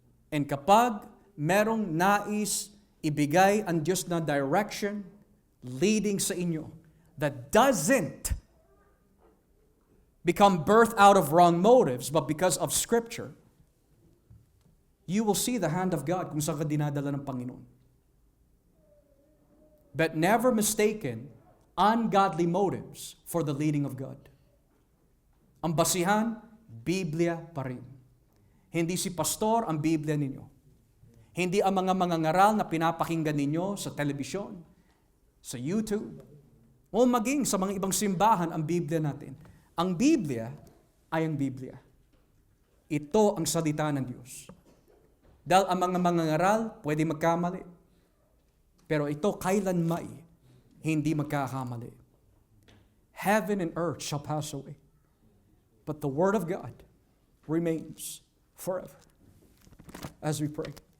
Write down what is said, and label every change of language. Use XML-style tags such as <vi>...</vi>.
<en>And</en> <tl>kapag merong nais ibigay ang Diyos na direction, leading sa inyo,</tl> <en>that doesn't become birthed out of wrong motives, but because of Scripture, you will see the hand of God</en> <tl>kung saan ka dinadala ng Panginoon.</tl> <en>But never mistaken ungodly motives for the leading of God.</en> <tl>Ang basihan, Biblia pa rin. Hindi si pastor ang Biblia ninyo. Hindi ang mga mangangaral na pinapakinggan ninyo sa telebisyon, sa YouTube, o maging sa mga ibang simbahan ang Biblia natin. Ang Biblia ay ang Biblia. Ito ang salita ng Diyos. Dahil ang mga mangangaral pwede magkamali. Pero ito kailanmay hindi magkakamali.</tl> <en>Heaven and earth shall pass away, but the Word of God remains forever. As we pray.</en>